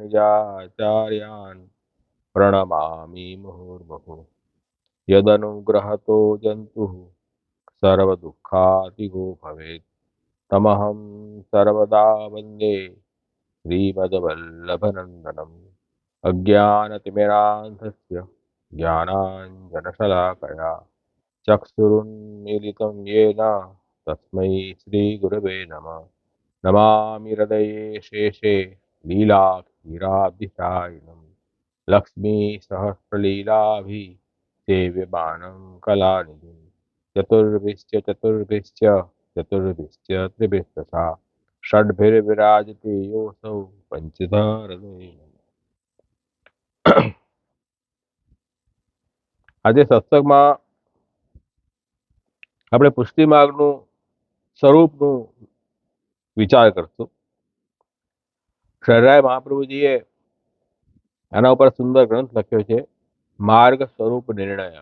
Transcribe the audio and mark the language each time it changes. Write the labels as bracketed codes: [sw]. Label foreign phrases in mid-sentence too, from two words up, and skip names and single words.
[sa] નિજાચાર્યાન પ્રણમામિ મુહુર્મુહુ યદનુગ્રહતો જંતુઃ સર્વદુઃખાતિગો ભવેत् તમહં સર્વદા વંદે શ્રીમદ્વલ્લભનંદનમ અજ્ઞાનતિમિરાન્ધસ્ય જ્ઞાનાञ्जनशलाकया चक्षुरुन्मीलितं येन तस्मै श्रीगुरवे नमः. नमामि हृदये शेषे लीलाक्षीराब्धिसायिनं लक्ष्मीसहस्रलीलाभिः सेव्यमानं कलानिधिं चतुर्भिश्च त्रिभिस्तथा षड्भिर्विराजते योऽसौ पञ्चधा हृदये. [gu] આજે સત્સંગમાં આપણે પુષ્ટિ માર્ગનું સ્વરૂપનું વિચાર કરશું. શરરાય મહાપ્રભુજીએ આના ઉપર સુંદર ગ્રંથ લખ્યો છે, માર્ગ સ્વરૂપ નિર્ણય.